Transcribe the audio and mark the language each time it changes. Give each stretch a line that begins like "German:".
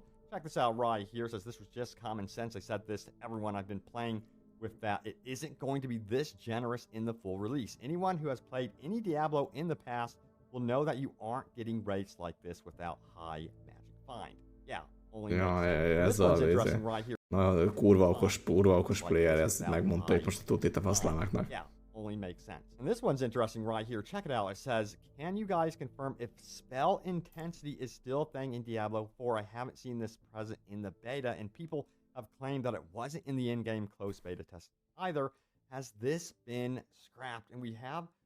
English: Check this out right here. Says this was just common sense. I said this to everyone I've been playing with that. It isn't going to be this generous in the full release. Anyone who has played any Diablo in the past will know that you aren't getting rates like this without high magic find. Yeah, only
Hungarian: ez az
English: right here.
Hungarian: Na, kurva okos player, ezt megmondta, hogy most a tutit a faszlámáknak.
English: Yeah, only makes sense. And this one's interesting right here. Check it out. It says, can you guys confirm if spell intensity is still a thing in Diablo 4? I haven't seen this present in the beta, and people have claimed that it wasn't in the in-game closed beta test either. Has this been scrapped? And we have